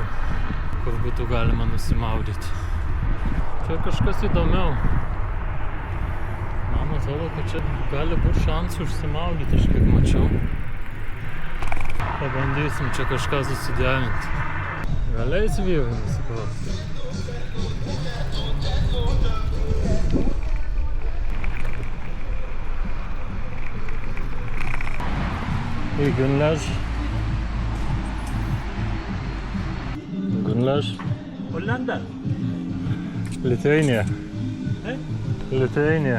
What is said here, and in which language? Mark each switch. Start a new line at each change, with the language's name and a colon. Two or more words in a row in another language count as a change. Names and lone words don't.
Lithuanian: Kur būtų galima nusimaudyti. Čia kažkas įdomiau. Man atrodo, kad čia gali būti šansų užsimaudyti, aš kiek mačiau. Pabandysim čia kažką susiderinti. Galiais vyrai nusiplauti.
Turkish: İyi günler. Günler. Hollanda. Lithuania. He? Lithuania.